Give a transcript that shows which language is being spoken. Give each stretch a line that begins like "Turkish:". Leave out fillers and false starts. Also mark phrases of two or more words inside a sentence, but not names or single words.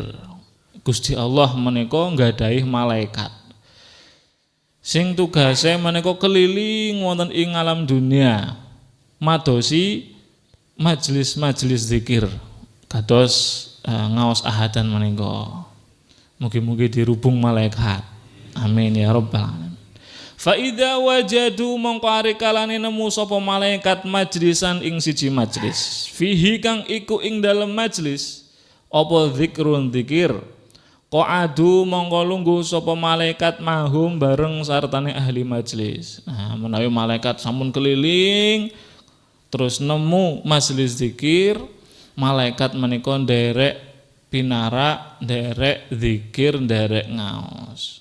Javanese: Gusti Allah menika nggadahi malaikat sing tugase menika keliling wonten ing alam dunia madosi majelis-majelis zikir kados ngaos ahadan menika. Mugi-mugi dirubung malaikat.
Arabic: آمين يا رب العالمين. فإذا وجدوا
Javanese: mongko ari kalane nemu sapa malaikat majlisan ing siji majlis, fihi kang iku ing dalem majlis apa zikrun zikir, qa'adu mongko lungguh sapa malaikat mahum bareng sartane ahli majlis. Nah, menawi malaikat sampun keliling terus nemu majelis zikir, malaikat menika nderek pinara, nderek zikir, nderek ngaos.